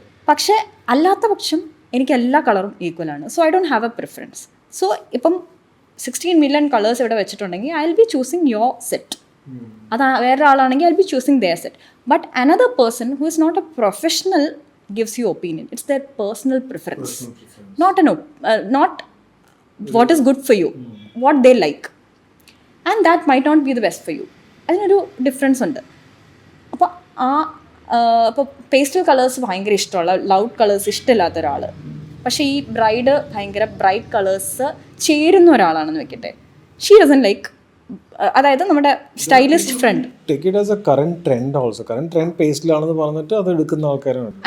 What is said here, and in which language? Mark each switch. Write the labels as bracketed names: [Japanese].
[Malayalam] പക്ഷേ അല്ലാത്ത പക്ഷം എനിക്ക് എല്ലാ കളറും ഈക്വലാണ്. [English] So I don't have a preference. So ഇപ്പം 16 million colours [Malayalam] ഇവിടെ വെച്ചിട്ടുണ്ടെങ്കിൽ [English] I will be choosing your set. [Malayalam] അത് വേറെ ആളാണെങ്കിൽ [English] I will be choosing their set. But another person who is not a professional gives you opinion. It's their personal preference. Not what is good for you, what they like. And that might not be the best for you. [Malayalam] അതിനൊരു difference ഉണ്ട്. അപ്പോൾ ഇപ്പോൾ pastel colours ഭയങ്കര ഇഷ്ടമുള്ള, loud colours ഇഷ്ടമില്ലാത്ത ഒരാൾ, പക്ഷേ ഈ ബ്രൈഡ് ഭയങ്കര ബ്രൈറ്റ് കളേഴ്സ് ചേരുന്ന ഒരാളാണെന്ന് വെക്കട്ടെ, [English] she doesn't like [Malayalam] അതായത് നമ്മുടെ stylist front. [English] Take it as a current trend also. [Malayalam] Current trend പേസ്റ്റിലാണെന്ന് പറഞ്ഞിട്ട് അത് എടുക്കുന്ന ആൾക്കാരുണ്ട്.